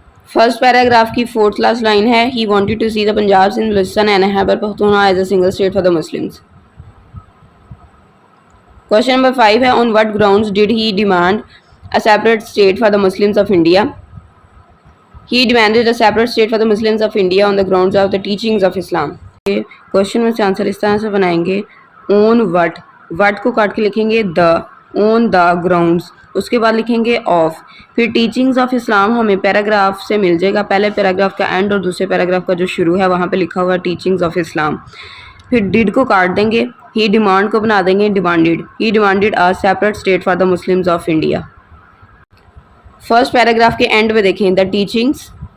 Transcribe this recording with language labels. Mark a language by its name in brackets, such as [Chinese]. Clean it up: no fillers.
[English] First paragraph کی 4th last line ہے he wanted to see the Punjab, Sindh, Balochistan and Khyber Pakhtunkhwa as a single state for the Muslims. Question number 5 ہے on what grounds did he demand a separate state for the Muslims of India? He demanded a separate state for the Muslims of India on the grounds of the teachings of Islam. [Urdu] Question میں سے answer اس طرح سے بنائیں گے [English] on what [Urdu] کو کاٹ کے لکھیں گے [English] the، on the grounds، [Urdu] اس کے بعد لکھیں گے of، پھر [English] teachings of Islam [Urdu] ہمیں پیراگراف سے مل جائے گا، پہلے پیراگراف کا اینڈ اور دوسرے پیراگراف کا جو شروع ہے وہاں پہ لکھا ہوا teachings of Islam۔ پھر ڈیڈ کو کاٹ دیں گے، ہی ڈیمانڈ کو بنا دیں گے demanded, [English] ہی demanded a separate state for the Muslims of India. [Urdu] First paragraph کے اینڈ میں دیکھیں [English] the teachings,